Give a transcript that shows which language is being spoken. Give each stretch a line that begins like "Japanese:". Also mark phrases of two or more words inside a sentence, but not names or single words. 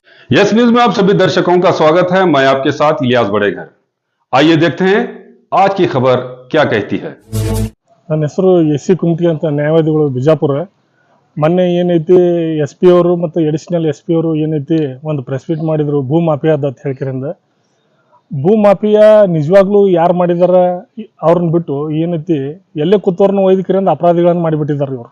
Hindi: यस न्यूज में आप सभी दर्शकों का स्वागत है। मैं आपके साथ इलियास बड़ेघर। आइए देखते हैं आज की खबर क्या कहती है।
Kannada: ನನ್ನ ಹೆಸರು ಎಸ್.ಸಿ. ಕುಮಟಿ ಅಂತ, ನ್ಯಾಯವಾದಿಗಳು ಬಿಜಾಪುರ. ಮೊನ್ನೆ ಏನೈತಿ ಎಸ್ ಪಿ ಅವರು ಮತ್ತು
English: additional S P
Kannada: ಅವರು ಏನೈತಿ ಒಂದು
English: press meet
Kannada: ಮಾಡಿದ್ರು ಭೂ ಮಾಫಿಯಾದ ಅಂತ ಹೇಳ್ಕಿರಿಂದ. ಭೂ ಮಾಫಿಯಾ ನಿಜವಾಗ್ಲೂ ಯಾರು ಮಾಡಿದಾರ ಅವ್ರನ್ನ ಬಿಟ್ಟು ಏನೈತಿ ಎಲ್ಲೇ ಕೂತವ್ರನ್ನ ಒಯ್ದಕ್ಕಿರಿಂದ ಅಪರಾಧಿಗಳನ್ನು ಮಾಡಿಬಿಟ್ಟಿದ್ದಾರೆ ಇವರು.